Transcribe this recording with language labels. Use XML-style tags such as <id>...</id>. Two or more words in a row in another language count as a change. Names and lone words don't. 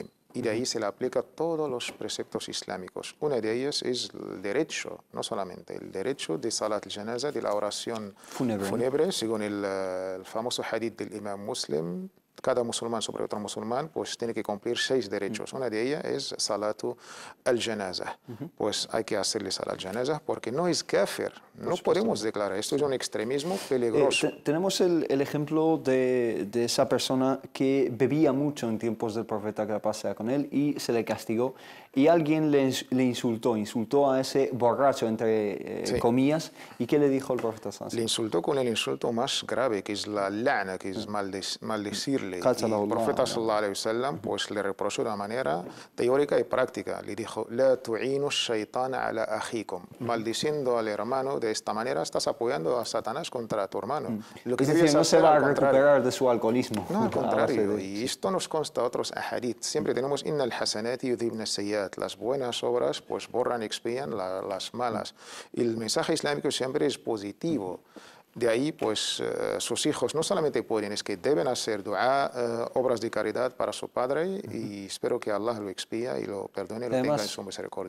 <es>Y de ahí se le aplica todos los preceptos islámicos. Una de ellas es el derecho, no solamente el derecho de</es> <ar>صلاة الجنازة,</ar> <es>de la oración fúnebre, según el famoso hadith del imam Muslim. Cada musulmán sobre otro musulmán pues tiene que cumplir 6 derechos. Una de ellas es</es> <ar>صلاة الجنازة.</ar> <es>Pues hay que hacerle</es> <ar>صلاة الجنازة</ar> <es>porque no es kafir. No podemos declarar. Esto es un extremismo peligroso. Tenemos el ejemplo de esa persona que bebía mucho en tiempos del profeta, que la paz sea con él, y se le castigó. Y alguien le insultó a ese borracho, entre comillas. ¿Y qué le dijo el profeta? Le insultó con el insulto más grave, que es la la'na, que es maldecirle. Y el profeta</es> <ar>صلى الله عليه وسلم</ar> <es>pues le reprochó de una manera teórica y práctica. Le dijo,</es> <ar>لا تعينوا الشيطان على أخيكم.</ar> <es>Maldiciendo al hermano de esta manera estás apoyando a Satanás contra tu hermano. Lo que es decir, no se va a recuperar de su alcoholismo. No, al contrario. Y esto nos consta otros ahadith. Siempre tenemos</es> <ar>إن الحسنات يذهبن السيئات.</ar> <es>Las buenas obras pues borran y expían las malas. Y el mensaje islámico siempre es positivo. De ahí, pues, sus hijos no solamente pueden, es que deben hacer dua, obras de caridad para su padre, y espero que Allah lo expía y lo perdone y lo tenga en su misericordia.</es>